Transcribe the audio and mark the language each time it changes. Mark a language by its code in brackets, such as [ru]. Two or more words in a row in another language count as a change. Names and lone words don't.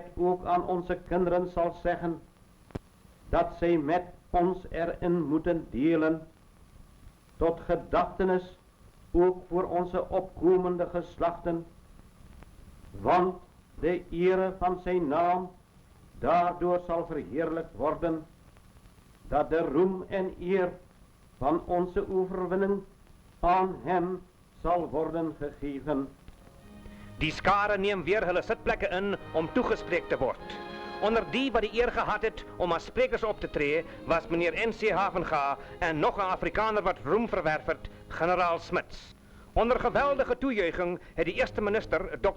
[nl] ook aan onze kinderen zal zeggen, dat zij met ons erin moeten delen, tot gedachtenis ook voor onze opkomende geslachten, want de ere van zijn naam daardoor zal verheerlijkt worden, dat de roem en eer van onze overwinning aan hem zal worden gegeven. [af] Die skare neem weer hulle sitplekke in om toegespreek te word. Onder die wat die eer gehad het om as sprekers op te tree, was meneer N.C. Havenga en nog 'n Afrikaner wat roem verwerf het, generaal Smuts. Onder geweldige toejuiging het die eerste minister, Dr.